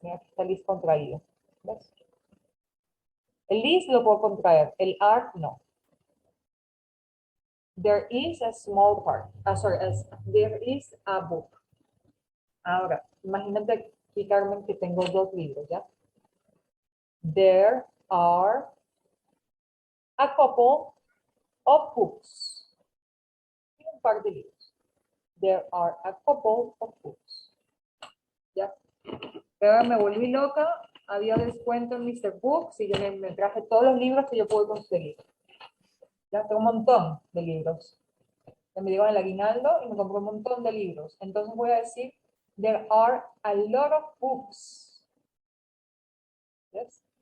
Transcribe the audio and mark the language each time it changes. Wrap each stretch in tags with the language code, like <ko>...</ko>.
<es>Mira, aquí está el is contraído. ¿Ves? El is lo puedo contraer, el are no.</es> <en>There is a small part. There is a book.</en> <es>Ahora, imagínate aquí, Carmen, que tengo dos libros, ¿ya?</es> <en>There are a couple of books.</en> <es>Un par de libros.</es> <en>There are a couple of books.</en> <es>¿Ya? Pero me volví loca. Había descuento en Mr. Books y yo me traje todos los libros que yo puedo conseguir. Ya tengo un montón de libros. Ya me llegó el aguinaldo y me compré un montón de libros. Entonces voy a decir,</es> <en>there are a lot of books. Yes?</en>